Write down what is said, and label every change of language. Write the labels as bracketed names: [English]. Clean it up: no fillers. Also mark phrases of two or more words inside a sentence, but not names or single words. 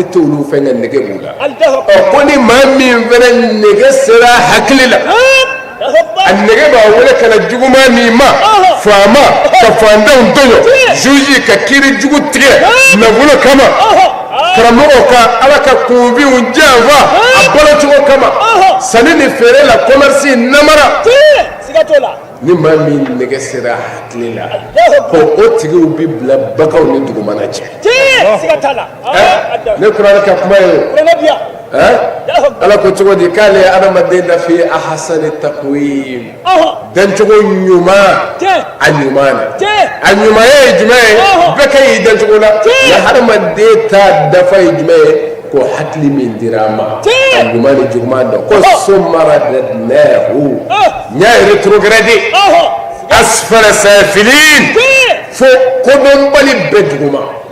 [Bambara] t'olu fɛn ka nege b'u la ko ni maa min fɛnɛ nege sera hakili la a nege b'a wele ka na juguman min ma faama ka fantanw tɔɲɔ juge ka kiiri jugu tigɛ nafolo kama karamɔgɔ ka ala ka kunfinw janfa a balocogo kama sanni ni feere la commerce namara ni maa min nege sera hakili la ko o tigiw bi bila bagaw ni dugumana cɛ ne kuranɛ ka kuma ye ala ko cogo di k'ale ye adamaden da fi [Arabic] أحسن تقويم [Bambara] dancogo ɲuman a ɲuman na a ɲumanya ye jumɛn ye bɛɛ ka y'i dancogo la nka adamaden ta dafa ye jumɛn ye ko hakili min dira a ma a ɲuman ni juguman dɔn ko [Arabic] ثم رددناه [Bambara] n y'a retrogradé [Arabic] أسفل سافلين [Bambara] fo kodɔnbali bɛɛ juguman